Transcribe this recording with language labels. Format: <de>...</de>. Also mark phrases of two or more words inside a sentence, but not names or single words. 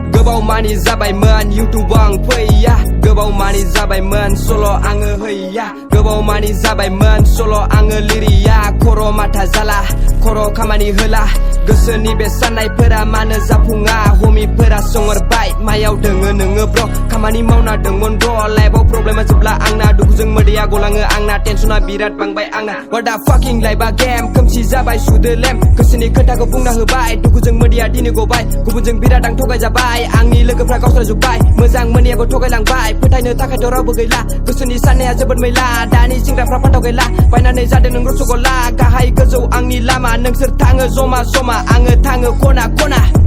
<brx>गोबाव मानि जाबायमोन YouTube आं फैया गोबाव मानि जाबायमोन सल' आङो हैया गोबाव मानि जाबायमोन सल' आङो लिरिया खर' माथा जाला खर' खामानि होला गोसोनि बे साननायफोरा मानो जाफुङा हमिफोरा सोंहरबाय मायाव दोङो नोङो ब्र खामानि मावना दोंमोन ब्र लाइफआव प्रब्लेमा जोबला आंना दुखुजों मोदैया गलाङो आंना टेनसना बिराद बांबाय आंना</brx> <en>what the fucking</en> <brx>लाइफआ गेम खोमसि जाबाय सुदो लेम गोसोनि खोथाखौ बुंना होबाय दुखुजों मोदैया दिनै गबाय गुबुनजों बिराद आं थगायजाबाय आंनि लोगोफ्रा गावस्राजोब्बाय मोजां मोनैयाबो थगायलांबाय फोथायनो थाखायथ' रावबो गैला गोसोनि साननाया जोबोद मैला दानि सेंग्राफ्रा फान्थाव गैला बायनानै जादों नों रसगल्ला गाहाय गोजौ आंनि लामा नोंसोर थाङो जमा जमा आङो थाङो खना खना</brx>